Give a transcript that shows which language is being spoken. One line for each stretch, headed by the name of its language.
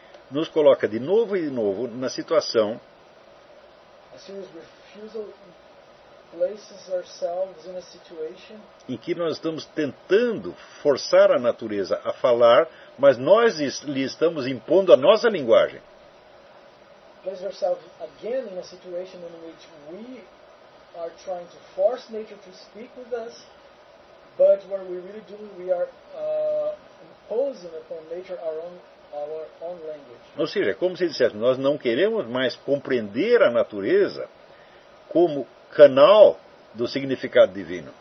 Portuguese: nos coloca de novo e de novo na situação.
English: A serious refusal places ourselves in a situation
Portuguese: em que nós estamos tentando forçar a natureza a falar, mas nós lhe estamos impondo a nossa linguagem.
English: Place ourselves again in a situation in which we are trying to force nature to speak with us. But what we're really doing, we are imposing upon nature our own language.
Portuguese: Ou seja, é como se dissesse, nós não queremos mais compreender a natureza como canal do significado divino.